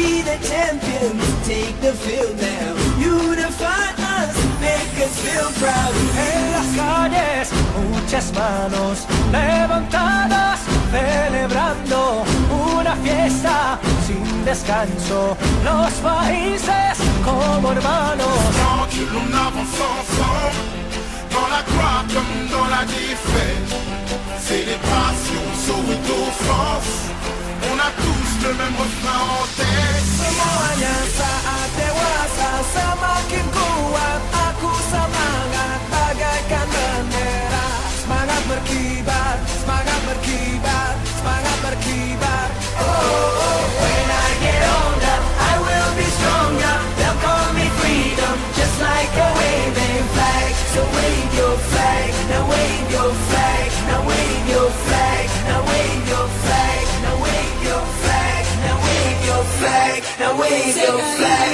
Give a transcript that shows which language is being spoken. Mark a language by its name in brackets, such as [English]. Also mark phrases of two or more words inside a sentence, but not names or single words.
[English] the champions, take the field now. Unify us, make us feel proud. [Spanish] En las calles, muchas manos levantadas, celebrando una fiesta sin descanso. Los países como hermanos. [French] Tant que l'on avance ensemble, dans la gloire comme dans la défaite. Célébration, sauve d'offense. On a tous le même refrain en tête. [Indonesian] Semuanya saat dewasa semakin kuat. Aku semangat bagaikan bendera. Semangat berkibar, semangat berkibar, semangat berkibar. [English] Oh, oh, when I get older, I will be stronger. They'll call me freedom, just like a waving flag. So wave your flag, now wave your flag, now wave your flag, now wave your flag, now wave your flag, now wave your flag, now wave your flag.